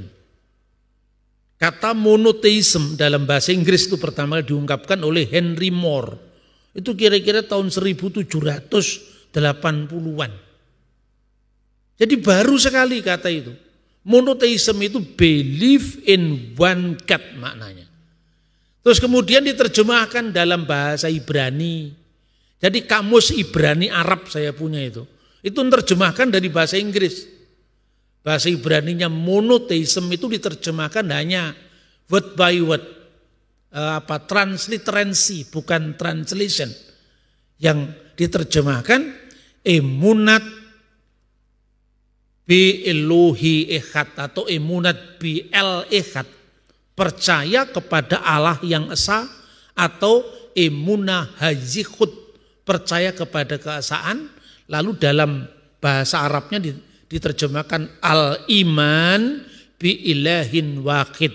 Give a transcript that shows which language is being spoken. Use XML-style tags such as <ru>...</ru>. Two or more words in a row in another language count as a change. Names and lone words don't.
<id>Kata monoteisme dalam bahasa Inggris itu pertama diungkapkan oleh Henry Moore. Itu kira-kira tahun 1780-an. Jadi baru sekali kata itu. Monoteisme itu</id> <en>belief in one God</en> <id>maknanya. Terus kemudian diterjemahkan dalam bahasa Ibrani. Jadi kamus Ibrani Arab saya punya itu. Itu terjemahkan dari bahasa Inggris. Bahasa Ibraninya monoteisme itu diterjemahkan hanya</id> <en>word by word.</en> <id>Transliteransi bukan translation. Yang diterjemahkan</id> <he>אמונת בי אלהי אחד</he> <id>atau</id> <he>אמונת בי אל אחד.</he> <id>Percaya kepada Allah yang esa atau</id> <he>אמונה הייחוד.</he> <id>Percaya kepada keesaan. Lalu dalam bahasa Arabnya diterjemahkan</id> <ar>الإيمان بإله واحد.</ar>